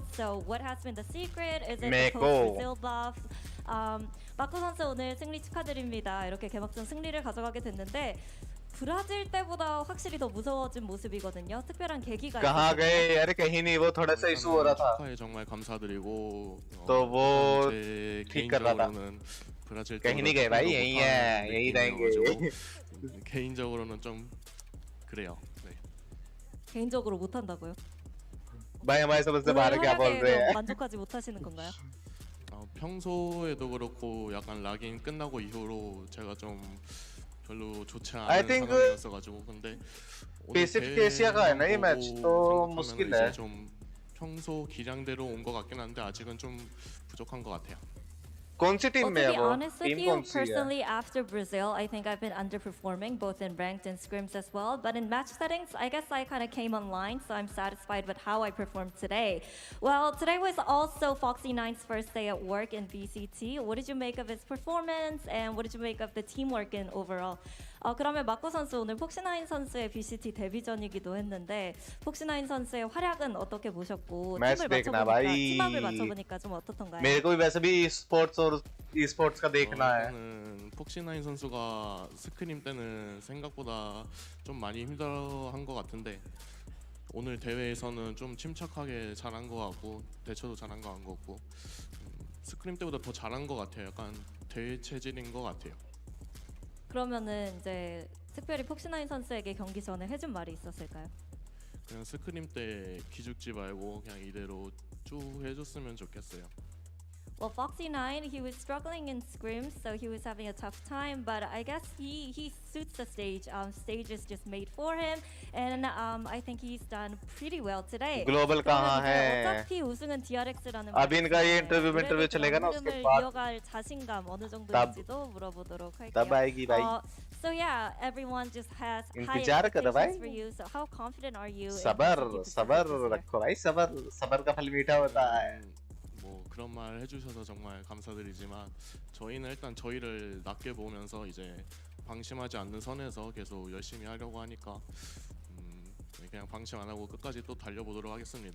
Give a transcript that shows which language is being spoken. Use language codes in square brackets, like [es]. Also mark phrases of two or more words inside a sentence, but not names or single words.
[en] So what has been the secret? Is it the post-Brazil buff? [ko] 마코 선수 오늘 승리 축하드립니다. 이렇게 개막전 승리를 가져가게 됐는데 브라질 때보다 확실히 더 무서워진 모습이거든요. 특별한 계기가 [hi] कहाँ गए यार कहीं नहीं वो थोड़ा सा इशू हो रहा था [ko] 축하에 정말 감사드리고 [hi] तो वो [ko] 제 [hi] ठीक कर रहा था [ko] 개인적으로는 브라질 [hi] कहीं नहीं गए भाई यहीं है यहीं रहेंगे [ko] 개인적으로는 좀 그래요. 네. 개인적으로 못한다고요? [hi] भाई हमारे समझ से बाहर क्या बोल रहे हैं [ko] 만족하지 못하시는 건가요? 평소에도 그렇고 약간 락인 끝나고 이후로 제가 좀 별로 좋지 [en] I [ko] 않은 [en] think [ko] 상황이었어가지고 근데 [hi] पैसिफिक एशिया का है ना ये मैच तो मुश्किल है [ko] 좀 평소 기량대로 온 것 같긴 한데 아직은 좀 부족한 것 같아요. [hi] कौन सी टीम में है [en] To be [hi] वो [en] honest with [hi] टीम [en] you, [hi] कौन सी है [en] personally, after Brazil, I think I've been underperforming both in ranked and scrims as well. But in match settings, I guess I kind of came online, so I'm satisfied with how I performed today. Well, today was also Foxy9's first day at work in VCT. What did you make of his performance, and what did you make of the teamwork in overall? [ko] 그러면 마코 선수 오늘 폭시9 선수의 VCT 데뷔전이기도 했는데 폭시9 선수의 활약은 어떻게 보셨고 팀을 맞춰보니까 좀 어떻던가요? [hi] मेरे को भी वैसे भी esports और esports का देखना है. [ko] 폭시9 선수가 스크림 때는 생각보다 좀 많이 힘들어한 것 같은데 오늘 대회에서는 좀 침착하게 잘한 것 같고 대처도 잘한 것 같고 스크림 때보다 더 잘한 것 같아요. 약간 대회 체질인 것 같아요. 그러면은 이제 특별히 폭시9 선수에게 경기 전에 해준 말이 있었을까요? 그냥 스크림 때 기죽지 말고 그냥 이대로 쭉 해줬으면 좋겠어요. [en] Well, Foxy9, he was struggling in scrims, so he was having a tough time. But I guess he suits the stage. Stage is just made for him, and I think he's done pretty well today. [hi] Global कहाँ है? [ko] 어차피 우승은 DRX라는. [hi] अभी इनका ये इंटरव्यू चलेगा ना उसके बाद. [ko] 이어갈 자신감 어느 정도인지도 물어보도록 할게요. [hi] तब आएगी भाई. [en] So yeah, everyone just has high [hi] इंतजार करो भाई. [en] expectations for you. So how confident are you? [hi] सबर रखो भाई सबर का फल मीठा होता है. [ko] 뭐 그런 말 해주셔서 정말 감사드리지만 저희는 일단 저희를 낮게 보면서 이제 방심하지 않는 선에서 계속 열심히 하려고 하니까 그냥 방심 안 하고 끝까지 또 달려보도록 하겠습니다.